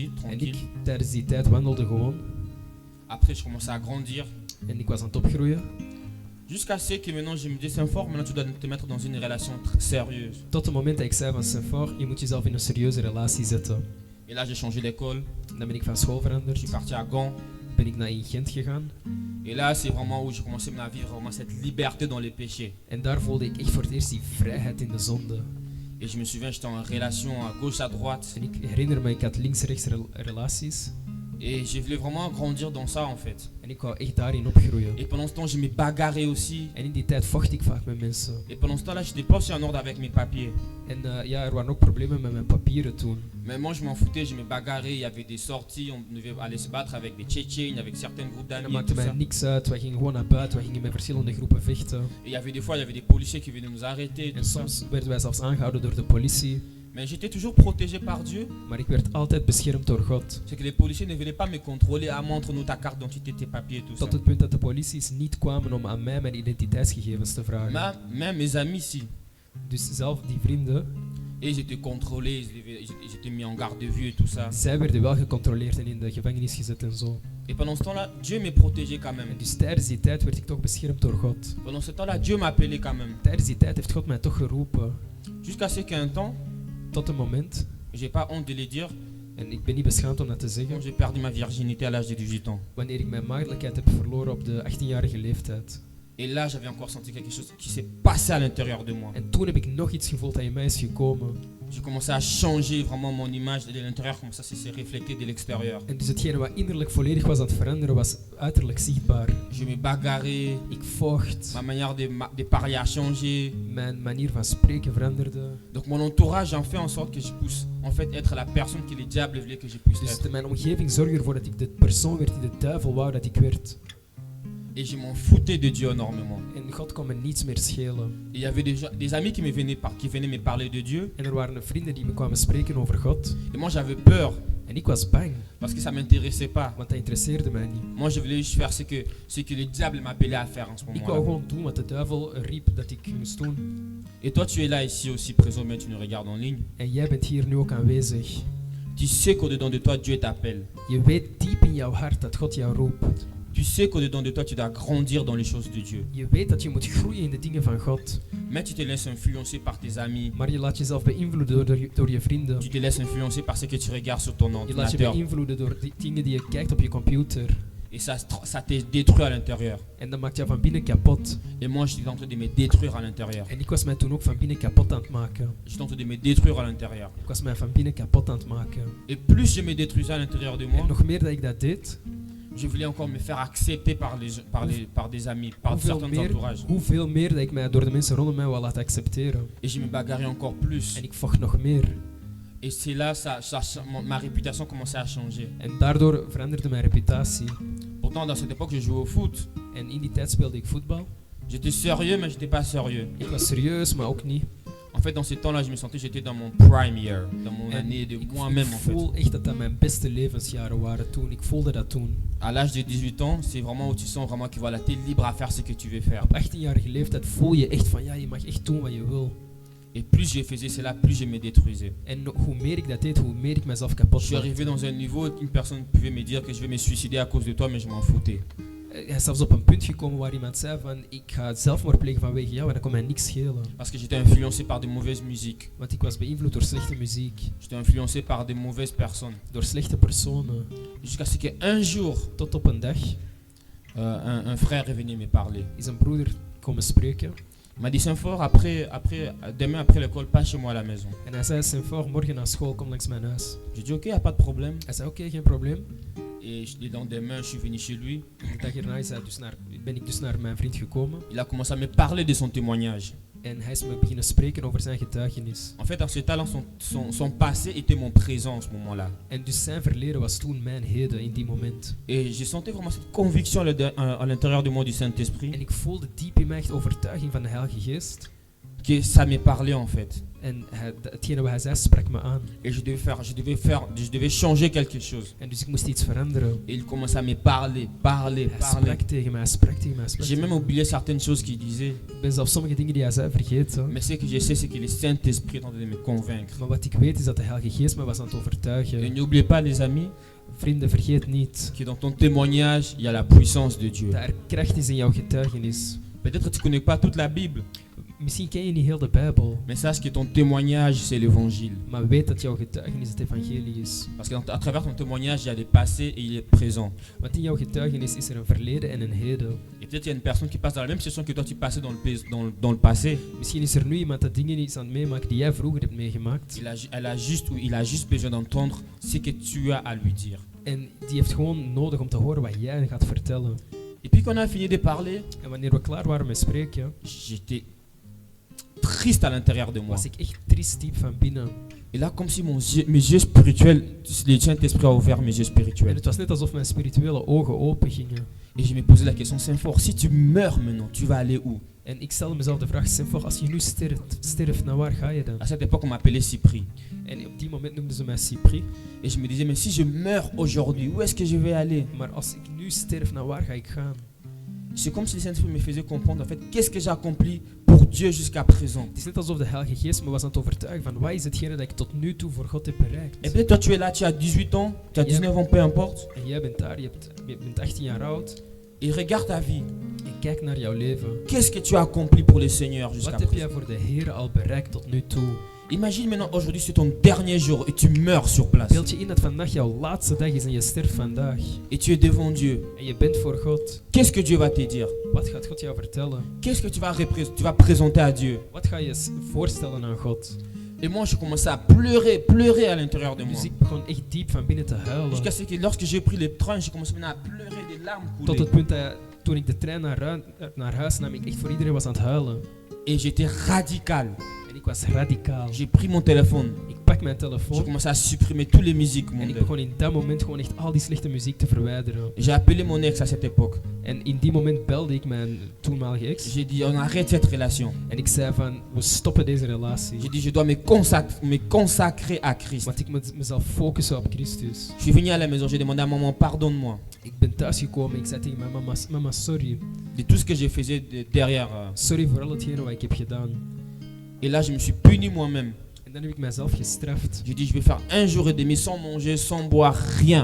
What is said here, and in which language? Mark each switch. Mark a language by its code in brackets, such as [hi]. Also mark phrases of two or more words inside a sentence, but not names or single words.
[fr] En tranquille. [nl] ik tijdens die tijd wandelde gewoon. [fr] Après, je commençais à grandir. [nl] En ik was aan het opgroeien. [fr] Jusqu'à ce que maintenant je me dis, Saint-Fort, maintenant tu dois te mettre dans une relation sérieuse. [nl] Tot het moment dat ik zei van Saint-Fort, je moet jezelf in een serieuze relatie zetten. [fr] Et là, j'ai changé d'école. [nl] Dan ben ik van school [fr] Je [nl] veranderd, [fr] suis parti à Gand. [nl] ben ik naar in Gent gegaan. [fr] Et là, c'est vraiment où j'ai commencé à vivre vraiment cette liberté dans les péchés. [nl] En daar voelde ik echt voor het eerst die vrijheid in de zonde. [fr] Et je me souviens, j'étais en relation à gauche, à droite. [nl] En ik herinner me, ik had links-rechts relaties. [fr] Et je voulais vraiment grandir dans ça en fait. [nl] En ik wou echt daarin opgroeien. [fr] Et pendant ce temps, je me bagarrais aussi. [nl] En in die tijd vocht ik vaak met mensen. [fr] Et pendant ce temps-là, je n'étais pas aussi en ordre avec mes papiers. [nl] En ja, er waren ook problemen met mijn papieren toen. [fr] Mais moi, je m'en foutais, je me bagarrais. Il y avait des sorties, on devait aller se battre avec des Tchétchènes, avec certains groupes [nl] Dat [fr] d'amis. Et, [nl] maakte [fr] tout [nl] mij [fr] ça. [nl] niks uit. Wij gingen gewoon naar buiten. Wij gingen met verschillende groepen vechten. [fr] Et il y avait des fois, il y avait des policiers qui venaient nous arrêter. [nl] En [fr] Tout ça. [nl] soms werden wij zelfs aangehouden door de politie. [fr] Mais j'étais toujours protégé par Dieu. [nl] Maar ik werd altijd beschermd door God. [fr] C'est que les policiers ne venaient pas me contrôler. Ah, montre-nous ta carte d'identité, tes papiers, tout ça. [nl] Tot het punt dat de polities niet kwamen om aan mij mijn identiteitsgegevens te vragen. [fr] Mais même mes amis, si. [nl] Dus zelf die vrienden, [fr] Et j'étais contrôlé, j'étais mis en garde de vue et tout ça. [nl] zij werden wel gecontroleerd en in de gevangenis gezet en zo. [fr] Et pendant ce temps-là, Dieu me protégeait quand même. [nl] En dus tijdens die tijd werd ik toch beschermd door God. [fr] Pendant ce temps-là, Dieu m'appelait quand même. [nl] Tijdens die tijd heeft God mij toch geroepen. [fr] Jusqu'à ce qu'un temps, [nl] Tot een moment, [fr] j'ai pas honte de le dire, [nl] en ik ben niet beschaamd om dat te [fr] quand [nl] zeggen, [fr] j'ai perdu ma virginité à l'âge de 18 ans. [nl] wanneer ik mijn maagdelijkheid heb verloren op de 18-jarige leeftijd. [fr] Et là, j'avais encore senti quelque chose qui s'est passé à l'intérieur de moi. [nl] En toen heb ik nog iets gevoeld dat in mij is gekomen. [fr] J'ai commencé à changer vraiment mon image de l'intérieur, comme ça s'est reflété de l'extérieur. [nl] En dus hetgene wat innerlijk volledig was aan het veranderen, was uiterlijk zichtbaar. [fr] Je me bagarrais, [nl] Ik vocht, [fr] ma manière de parler a changé. [nl] mijn manier van spreken veranderde. [fr] Donc mon entourage en fait en sorte que je puisse en fait être la personne que le diable voulait que je puisse [nl] Dus [fr] être. [nl] mijn omgeving zorgde ervoor dat ik de persoon werd die de duivel wou dat ik werd. [fr] Et je m'en foutais de Dieu énormément. [nl] En God kon me niets meer schelen. [fr] Et il y avait des amis qui venaient me parler de Dieu. [nl] En er waren vrienden die me kwamen spreken over God. [fr] Et moi j'avais peur [nl] En ik was bang, [fr] parce que ça m'intéressait pas. [nl] want dat interesseerde mij niet. [fr] Moi je voulais juste faire ce que le diable m'appelait à faire en ce [nl] Ik wou [fr] moment-là. [nl] gewoon doen wat de duivel riep dat ik moest doen. [fr] Et toi tu es là ici aussi présent, mais tu nous regardes en ligne. [nl] En jij bent hier nu ook aanwezig. [fr] Tu sais qu'au-dedans de toi Dieu t'appelle. [nl] Je weet diep in jouw hart dat God jou roept. [fr] Tu sais qu'au-dedans de toi tu dois grandir dans les choses de Dieu. [nl] Je weet dat je moet groeien in de dingen van God. [fr] Mais tu te laisses influencer par tes amis. [nl] Maar je laat jezelf beïnvloeden door je vrienden. [fr] Tu te laisses influencer par ce que tu regardes sur ton [nl] Je laat je [fr] ordinateur. [nl] beïnvloeden door die dingen die je kijkt op je computer. [fr] Et ça te détruit à l'intérieur. [nl] En dat maakt jou van binnen kapot. [fr] Et moi j'étais en train de me détruire à l'intérieur. [nl] En ik was mij toen ook van binnen kapot aan het maken. [fr] J'étais en train de me détruire à l'intérieur. [nl] Ik was mij van binnen kapot aan het maken. [fr] Et plus je me détruisais à l'intérieur de moi, [nl] En nog meer dat ik dat deed, [fr] je voulais encore me faire accepter par des amis, par certains entourages. [nl] hoeveel meer dat ik mij door de mensen rondom mij wil laten accepteren. [fr] Et je me bagarrais encore plus. [nl] En ik vocht nog meer. [fr] Et c'est là ma réputation commençait à changer. [nl] En daardoor veranderde mijn reputatie. [fr] Pourtant, dans cette époque, je jouais au foot. [nl] En in die tijd speelde ik voetbal. [fr] J'étais sérieux, mais j'étais pas sérieux. [nl] Ik was serieus, maar ook niet. [fr] En fait, dans ce temps-là, je me sentais j'étais dans mon [en] prime year, [fr] dans mon [nl] En [fr] année de [nl] ik [fr] moi-même en fait. [nl] voel echt dat dat mijn beste levensjaren waren toen. Ik voelde dat toen. [fr] À l'âge de 18 ans, c'est vraiment où tu sens vraiment que voilà, tu es libre à faire ce que tu veux faire. [nl] Op 18-jarige leeftijd voel je echt van ja, je mag echt doen wat je wil. [fr] Et plus je faisais cela, plus je me détruisais. [nl] En hoe meer ik dat deed, hoe meer ik mezelf kapot [fr] Je suis [nl] maakte. [fr] arrivé dans un niveau où une personne pouvait me dire que je vais me suicider à cause de toi, mais je m'en foutais. [nl] Hij is zelfs op een punt gekomen waar iemand zei van ik ga zelfmoord plegen vanwege jou en dat kon mij niks schelen. [fr] Parce que j'étais influencé par de mauvaises musiques. [nl] Want ik was beïnvloed door slechte muziek, [fr] J'étais influencé par de mauvaises personnes. [nl] door slechte personen. [fr] Jusqu'à ce qu'un jour, [nl] Tot op een dag [fr] un frère est venu me parler. [nl] is een broeder komen spreken. [fr] Il m'a dit Saint-Fort, demain après l'école, passe chez moi à la maison. [nl] En hij zei, Saint-Fort, morgen na school, kom langs mijn huis. [fr] J'ai dit ok, y a pas de problème. [nl] Hij zei, oké, geen probleem. [fr] Et le lendemain, je suis venu chez lui. [nl] De dag erna ben ik dus naar mijn vriend gekomen. [fr] Il a commencé à me parler de son témoignage. [nl] En hij is me beginnen spreken over zijn getuigenis. [fr] En fait, dans ce temps-là, son passé était mon présent en ce moment-là. [nl] En dus zijn verleden was toen mijn heden in die moment. [fr] Et j'ai senti vraiment cette conviction à l'intérieur de moi du Saint-Esprit. [nl] En ik voelde diep in mij echt overtuiging van de Heilige Geest. [fr] Que ça me parlait en fait. [nl] En hetgene wat hij zei sprak me aan. [fr] Et je devais changer quelque chose. [nl] En dus ik moest iets veranderen. [fr] Et il commençait à me parler. [nl] Hij sprak tegen mij, hij sprak tegen mij. [fr] J'ai même oublié certaines choses qu'il disait. [nl] Ik ben zelfs sommige dingen die hij zei vergeten. [fr] Mais ce que je sais, c'est que le Saint-Esprit est en train de me convaincre. [nl] Maar wat ik weet is dat de Heilige Geest me was aan het [fr] Et [nl] overtuigen. [fr] n'oubliez pas, les amis, [nl] Vrienden, vergeet niet [fr] que dans ton témoignage, il y a la puissance de Dieu. [nl] dat er kracht is in jouw getuigenis. [fr] Peut-être que tu ne connais pas toute la Bible, [nl] Misschien ken je niet heel de Bijbel, [fr] mais sache que ton témoignage, c'est l'évangile. [nl] maar weet dat jouw getuigenis het evangelie is. [fr] Parce qu'à travers ton témoignage, il y a le passé et il est présent. [nl] Want in jouw getuigenis is er een verleden en een heden. [fr] Et peut-être qu'il y a une personne qui passe dans la même situation que toi, tu passais dans le passé. [nl] Misschien is er nu iemand dat dingen is aan het meemaken die jij vroeger hebt meegemaakt. [fr] Il a juste besoin d'entendre ce que tu as à lui dire. [nl] En die heeft gewoon nodig om te horen wat jij gaat vertellen. [fr] Et puis quand on a fini de parler, [nl] En wanneer we klaar waren met spreken, [fr] j'étais triste à l'intérieur de moi. [nl] was ik echt triest diep van binnen. [fr] Et là, comme si mes yeux spirituels, le Saint-Esprit a ouvert mes yeux [nl] En [fr] spirituels. [nl] het was net alsof mijn spirituele ogen open gingen. [fr] Et je me posais la question, Saint-Fort, si tu meurs maintenant, tu vas aller où? [nl] En ik stelde mezelf de vraag, Saint-Fort, als je nu sterft, naar waar ga je dan? [fr] À cette époque, on m'appelait Cypri. [nl] En op die moment noemden ze mij Cypri. [fr] Et je me disais, mais si je meurs aujourd'hui, où est-ce que je vais aller? [nl] Maar als ik nu sterf, naar waar ga ik gaan? [fr] C'est comme si le Saint-Esprit me faisait comprendre, en fait, qu'est-ce que j'ai accompli pour Dieu jusqu'à présent. [nl] Het is net alsof de Heilige Geest me was aan het overtuigen van wat is hetgene dat ik tot nu toe voor God heb bereikt. [fr] Et peut-être toi, tu es là, tu as 18 ans, tu as 19 ans, peu importe. [nl] En jij bent daar, je bent 18 jaar oud. [fr] Et regarde ta vie. [nl] En kijk naar jouw leven. [fr] Qu'est-ce que tu as accompli pour le Seigneur jusqu'à [nl] Wat heb [fr] présent? [nl] jij voor de Heer al bereikt tot nu toe? [fr] Imagine maintenant, aujourd'hui, c'est ton dernier jour et tu meurs sur place. [nl] Beeld je in dat vandaag jouw laatste dag is en je sterft vandaag. [fr] Et tu es devant Dieu. [nl] En je bent voor God. [fr] Qu'est-ce que Dieu va te dire? [nl] Wat gaat God jou vertellen? [fr] Qu'est-ce que tu vas présenter à Dieu? [nl] Wat ga je voorstellen aan God? [fr] Et moi, je commençais à pleurer à l'intérieur de moi. [nl] Dus ik begon echt diep van binnen te huilen. [fr] Jusqu'à ce que lorsque j'ai pris le train, j'ai commencé maintenant à pleurer, des larmes [nl] Tot [fr] couler. [nl] het punt dat toen ik de trein naar huis nam, ik echt voor iedereen was aan het huilen. [fr] Et j'étais radical. [nl] En ik was radicaal. [fr] J'ai pris mon téléphone. [nl] Ik pak mijn [fr] J'ai [nl] telefoon [fr] commencé à supprimer toutes les musiques [nl] en ik [fr] mondaines. [nl] begon in dat moment gewoon echt al die slechte muziek te verwijderen. [fr] J'ai appelé mon ex à cette époque. [nl] En in die moment belde ik mijn toenmalige ex. [fr] J'ai dit, on arrête cette relation. [nl] En ik zei van, we stoppen deze relatie. [fr] J'ai dit, je dois me consacrer à Christ. [nl] Want ik moet mezelf focussen op Christus. [fr] Je suis venu à la maison, j'ai demandé à maman, pardonne-moi [nl] Ik ben thuisgekomen en ik zei tegen mijn mama, mama sorry. [fr] de tout ce que j'ai faisais derrière. [nl] Sorry voor al hetgene wat ik heb gedaan. [fr] Et là, je me suis puni moi-même. [nl] En dan heb ik mezelf gestraft. [fr] J'ai dit, je vais faire 1 jour et demi sans manger, sans boire, rien.